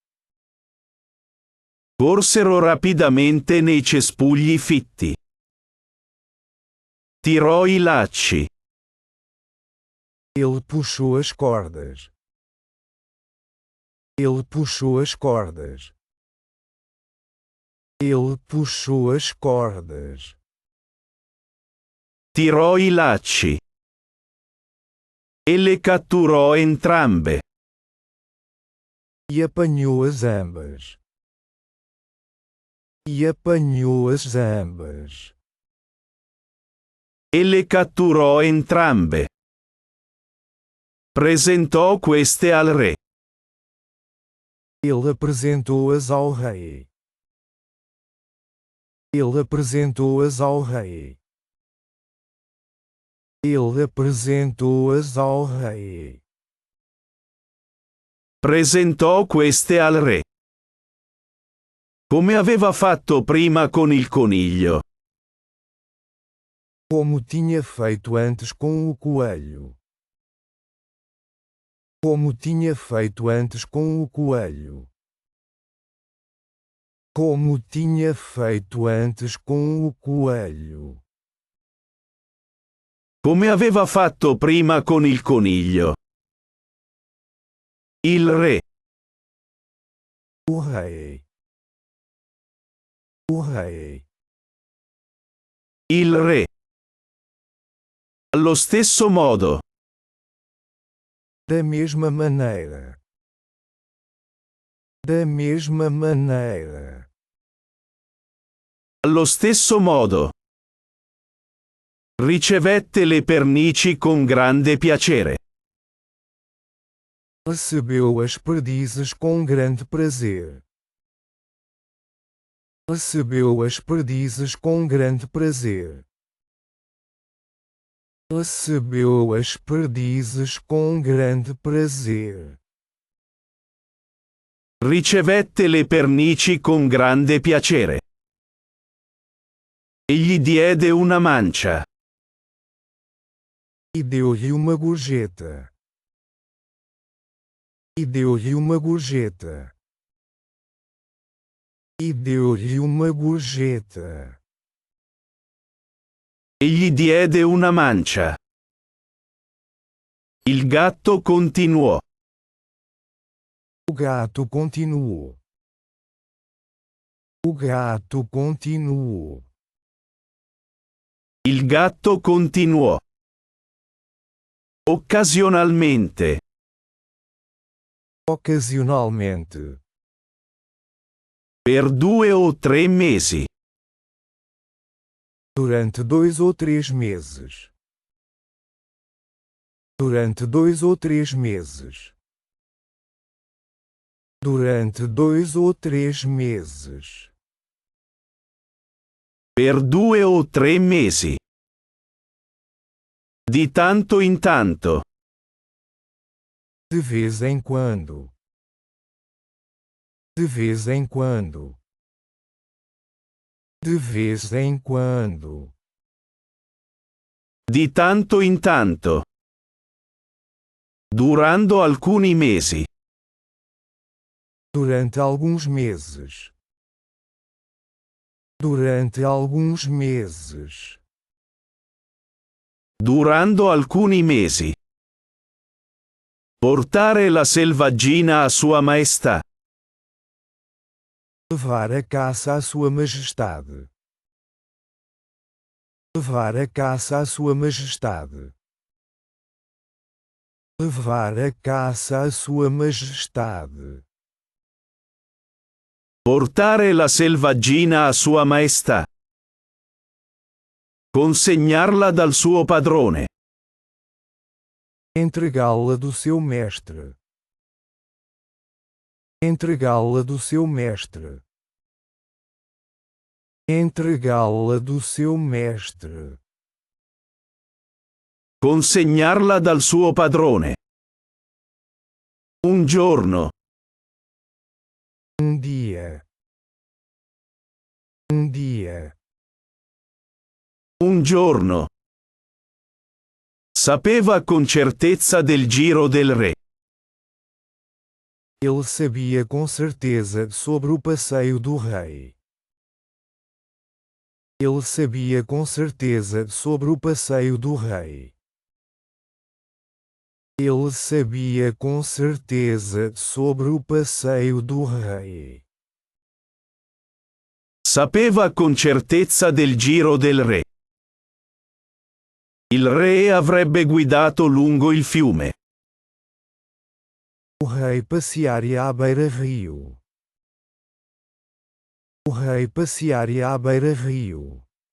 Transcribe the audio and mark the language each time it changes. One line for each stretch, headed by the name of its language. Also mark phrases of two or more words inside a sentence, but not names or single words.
Italian: Corsero rapidamente nei cespugli fitti. Tirò i lacci.
Portuguese: Ele puxou as cordas. Ele puxou as cordas. Ele puxou as cordas.
Italian: Tirò i lacci. E le catturò entrambe.
Portuguese: E apanhou as ambas. E apanhou as ambas.
Italian: E le catturò entrambe. Presentò queste al re.
Portuguese: Ele apresentou-as ao rei. Ele apresentou-as ao rei. Ele apresentou-as ao rei.
Italian: Presentò queste al re. Come aveva fatto prima con il coniglio.
Portuguese: Como tinha feito antes com o coelho. Como tinha feito antes com o coelho. Como tinha feito antes com o coelho.
Italian: Come aveva fatto prima con il coniglio. Il re.
Portuguese: O rei. O rei.
Italian: Il re. Allo stesso modo.
Portuguese: Da mesma maneira. Da mesma maneira.
Italian: Allo stesso modo. Ricevette le pernici con grande piacere.
Portuguese: Recebeu as perdizes com grande prazer. Recebeu as perdizes com grande prazer. Recebeu as perdizes com grande prazer.
Italian: Ricevette le pernici con grande piacere. E gli diede una mancia.
Portuguese: E deu-lhe uma gorjeta. E deu-lhe uma gorjeta. E deu-lhe uma gorjeta.
Italian: E gli diede una mancia. Il gatto continuò.
Portuguese: O gato continuou. O gato continuou.
Italian: Il gatto continuò. Occasionalmente.
Portuguese: Ocasionalmente.
Italian: Per 2 o 3 mesi.
Portuguese: Durante 2 ou 3 meses. Durante 2 ou 3 meses. Durante 2 ou 3 meses.
Italian: Per 2 o 3 mesi. Di tanto in tanto.
Portuguese: De vez em quando. De vez em quando. De vez em quando.
Italian: Di tanto in tanto. Durando alcuni mesi.
Portuguese: Durante alguns meses. Durante alguns meses.
Italian: Durando alcuni mesi. Portare la selvaggina a Sua Maestà.
Portuguese: Levar a caça à Sua Majestade. Levar a caça à Sua Majestade. Levar a caça à Sua Majestade.
Italian: Portare la selvaggina a Sua Maestà. Consegnarla dal suo padrone.
Portuguese: Entregá-la do seu mestre. Entregá-la do seu mestre. Entregá-la do seu mestre.
Italian: Consegnarla dal suo padrone. Un giorno.
Portuguese: Um dia. Um dia.
Italian: Un giorno. Sapeva con certezza del giro del re.
Portuguese: Ele sabia com certeza sobre o passeio do rei. Ele sabia com certeza sobre o passeio do rei. Ele sabia com certeza sobre o passeio do rei.
Italian: Sapeva con certezza del giro del re. Il re avrebbe guidato lungo il fiume.
Portuguese: O rei passearia à beira-rio. O rei passearia à beira-rio.